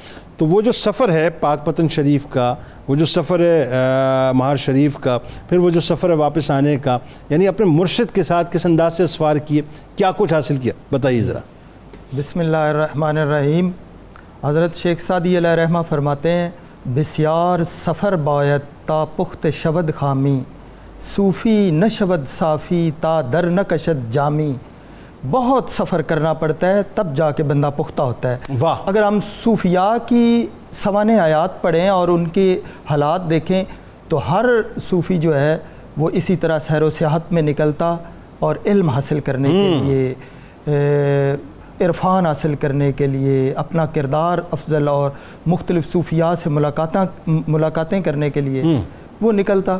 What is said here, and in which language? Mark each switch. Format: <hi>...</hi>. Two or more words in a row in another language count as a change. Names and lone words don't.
<ur>تو وہ جو سفر ہے پاک پتن شریف کا، وہ جو سفر ہے مہار شریف کا، پھر وہ جو سفر ہے واپس آنے کا، یعنی اپنے مرشد کے ساتھ کس انداز سے اسفار کیے، کیا کچھ حاصل کیا، بتائیے ذرا۔</ur> <ar>بسم اللہ الرحمن الرحیم۔</ar> <ur>حضرت شیخ سعدی علیہ رحمہ فرماتے ہیں</ur> <fa>بسیار سفر باید تا پخت شود خامی، صوفی نہ شود صافی تا در نہ کشد جامی۔</fa> <ur>بہت سفر کرنا پڑتا ہے تب جا کے بندہ پختہ ہوتا ہے۔ اگر ہم صوفیاء کی سوانح آیات پڑھیں اور ان کے حالات دیکھیں تو ہر صوفی جو ہے وہ اسی طرح سیر و سیاحت میں نکلتا اور علم حاصل کرنے کے لیے، عرفان حاصل کرنے کے لیے، اپنا کردار افضل اور مختلف صوفیاء سے ملاقاتیں کرنے کے لیے وہ نکلتا۔</ur>